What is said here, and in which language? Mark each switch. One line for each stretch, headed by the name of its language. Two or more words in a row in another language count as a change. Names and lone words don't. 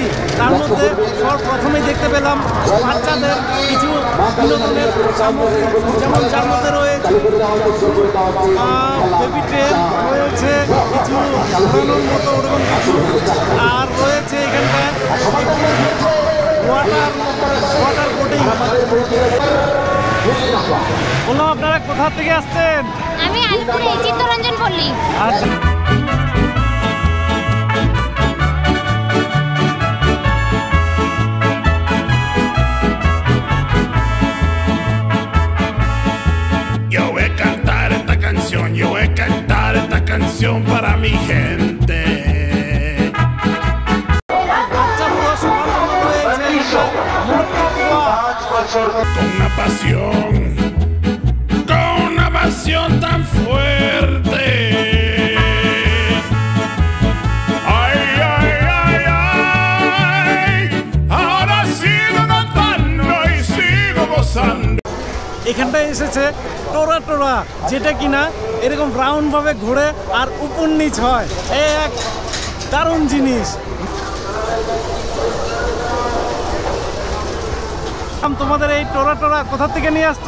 Bangla: তার মধ্যে প্রথমেই দেখতে পেলাম বাচ্চাদের কিছু বিনোদনের সামগ্রী, যেমন যার মধ্যে রয়েছে বেবি ট্রেন, রয়েছে কিছু ঘোরানোর মতো ওরকম কিছু, আর রয়েছে এখানটায় ওয়াটার বোটিং। বললাম আপনারা কোথা থেকে আসছেন? আমি আলিপুর চিত্তরঞ্জন পল্লী। আচ্ছা,
Spanish: Yo voy a cantar esta canción, yo voy a cantar esta canción para mi gente.
Bangla: বাচ্চা বুড়ো সবার জন্য রয়েছে
Spanish: Con una pasión tan fuerte. Ay, ay, ay, ay, ahora sigo cantando y sigo gozando.
Bangla: এখানটায় এসেছে টোরা টোরা, যেটা কিনা এরকম রাউন্ড ভাবে ঘুরে আর উপর নিচ হয়, এক দারুণ জিনিস। তোমাদের এই টোরা টোরা কোথা থেকে নিয়ে আসছো?